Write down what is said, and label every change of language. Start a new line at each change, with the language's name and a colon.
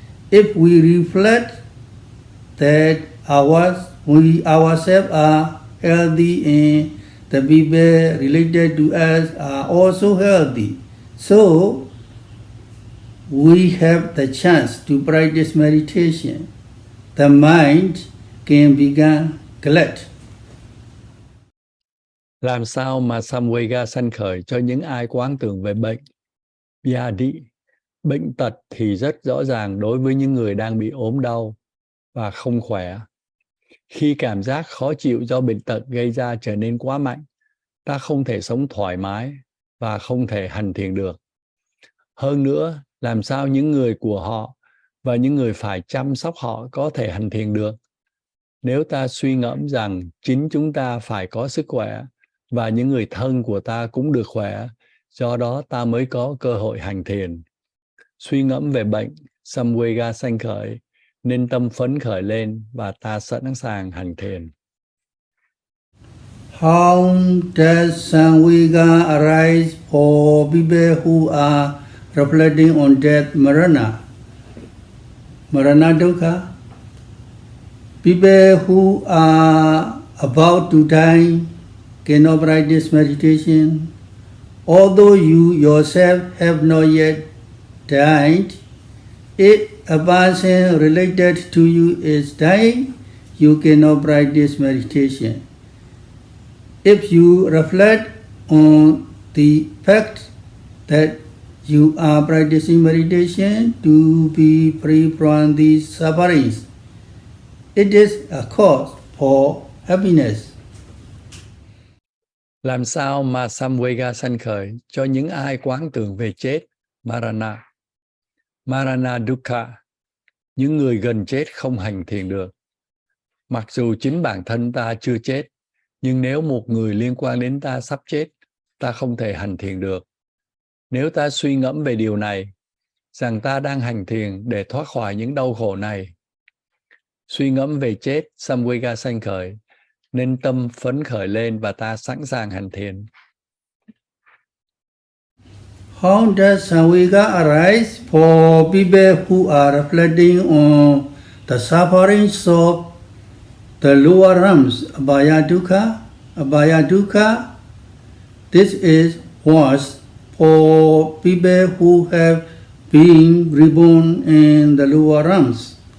English: If we reflect that we ourselves are healthy and the people related to us are also healthy, so we have the chance to practice meditation. The mind can become glad.
Vietnamese: Làm sao mà Samvega sanh khởi cho những ai quán tưởng về bệnh? Vyadi. Bệnh tật thì rất rõ ràng đối với những người đang bị ốm đau và không khỏe. Khi cảm giác khó chịu do bệnh tật gây ra trở nên quá mạnh, ta không thể sống thoải mái và không thể hành thiền được. Hơn nữa, làm sao những người của họ và những người phải chăm sóc họ có thể hành thiền được? Nếu ta suy ngẫm rằng chính chúng ta phải có sức khỏe và những người thân của ta cũng được khỏe, do đó ta mới có cơ hội hành thiền. Suy ngẫm về bệnh, Samvega sanh khởi, nên tâm phấn khởi lên và ta sẵn sàng hành thiền.
English: How does Samvega arise for people who are reflecting on death, Marana dukkha? People who are about to die cannot practice meditation. Although you yourself have not yet died, if a person related to you is dying, you cannot practice meditation. If you reflect on the fact that you are practicing meditation to be free from these sufferings, it is a cause for happiness.
Vietnamese: Làm sao mà Samvega sanh khởi cho những ai quán tưởng về chết, Marana? Marana dukkha. Những người gần chết không hành thiền được. Mặc dù chính bản thân ta chưa chết, nhưng nếu một người liên quan đến ta sắp chết, ta không thể hành thiền được. Nếu ta suy ngẫm về điều này, rằng ta đang hành thiền để thoát khỏi những đau khổ này, suy ngẫm về chết, Samvega sanh khởi, nên tâm phấn khởi lên và ta sẵn sàng hành thiền.
English: How does Samvega arise for people who are reflecting on the sufferings of the lower realms, abhaya dukkha? Abhaya dukkha, this is worse for people who have been reborn in the lower realms.